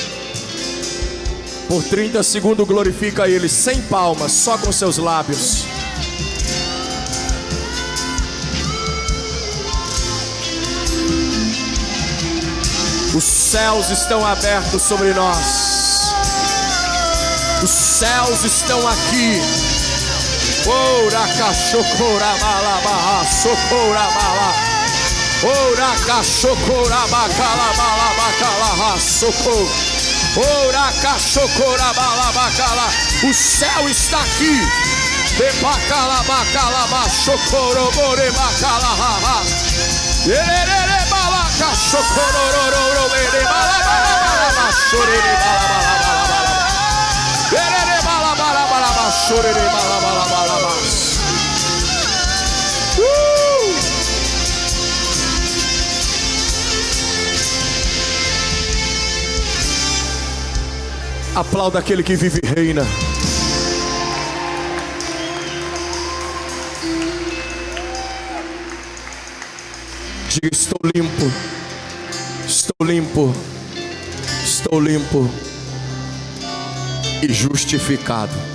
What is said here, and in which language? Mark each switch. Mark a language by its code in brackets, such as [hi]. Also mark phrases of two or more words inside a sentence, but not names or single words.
[pt] Por 30 segundos glorifica Ele, sem palmas, só com seus lábios. Os céus estão abertos sobre nós. Os céus estão aqui. Ora cachocora malabarra, socora bala. Ora cachocora bacala bala bacala, socorro. Ora cachocora bala bacala. O céu está aqui. De bacala bacala bachocoro bore bacala. Erere bala cachocoro bere bala bala bala chorere bala bala bala. Erere bala bala bala chorere bala bala bala. Aplauda aquele que vive e reina. Diga: estou limpo, estou limpo, estou limpo e justificado.